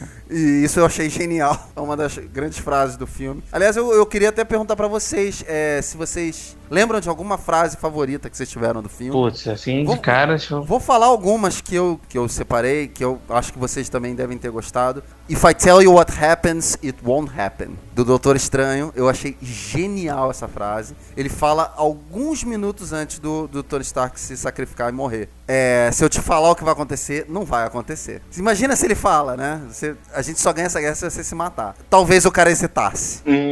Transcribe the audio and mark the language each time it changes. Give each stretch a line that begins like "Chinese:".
Portuguese: E isso eu achei genial. É uma das grandes frases do filme. Aliás, eu queria até perguntar pra vocês, se vocês lembram de alguma frase favorita que vocês tiveram do filme? Putz, assim, de cara... Vou falar algumas que eu separei, que eu acho que vocês também devem ter gostado.
English: If I tell you what happens, it won't happen.
Portuguese: Do Doutor Estranho. Eu achei genial essa frase. Ele fala alguns minutos antes do Tony Stark se sacrificar e morrer. Se eu te falar o que vai acontecer, não vai acontecer. Imagina se ele fala, né? A gente só ganha essa guerra se você se matar. Talvez o cara hesitasse.